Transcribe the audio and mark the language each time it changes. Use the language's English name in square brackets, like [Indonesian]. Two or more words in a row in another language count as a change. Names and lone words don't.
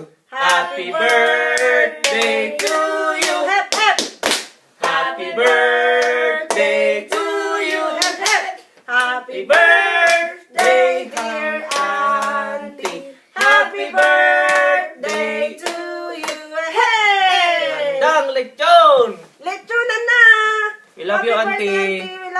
[English] Happy birthday to you. Hep, hep. Happy birthday to you. Hep, hep. Happy Happy birthday, dear dear Auntie. Happy birthday to you. Hey! [Filipino] Dang lechon! Lechonan na! [English] We love you, Happy birthday, Auntie.